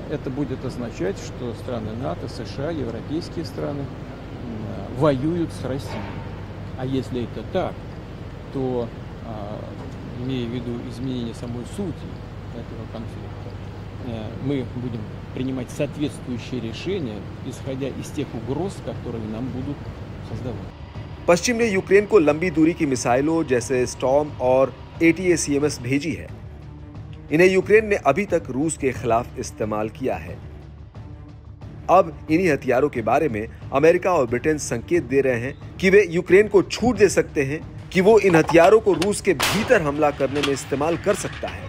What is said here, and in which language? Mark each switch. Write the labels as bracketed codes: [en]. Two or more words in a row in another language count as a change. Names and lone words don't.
[ru] Это будет означать, что страны НАТО, США, европейские страны воюют с Россией. А если это так, то, имея в виду изменение самой сути этого конфликта, мы будем принимать соответствующие решения, исходя из тех угроз, которые нам будут создавать. [hi] पश्चिम ने यूक्रेन को लंबी दूरी की मिसाइलों जैसे स्टॉर्म और ATACMS भेजी है। इन्हें यूक्रेन ने अभी तक रूस के खिलाफ इस्तेमाल किया है। अब इन्हीं हथियारों के बारे में अमेरिका और ब्रिटेन संकेत दे रहे हैं कि वे यूक्रेन को छूट दे सकते हैं कि वो इन हथियारों को रूस के भीतर हमला करने में इस्तेमाल कर सकता है।